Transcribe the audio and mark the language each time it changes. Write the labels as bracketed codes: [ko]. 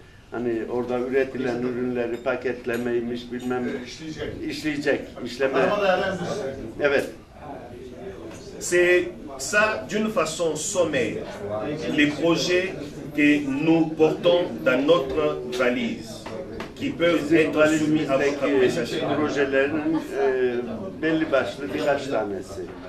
[tr] Hani orada üretilen ürünleri paketlemeymiş bilmem işleyecek, işleme. Evet. [fr] C'est ça, d'une façon sommaire, les projets que nous portons dans notre valise, qui peuvent être soumis à votre appréciation. [tr] Projelerin belli başlı birkaç tanesi.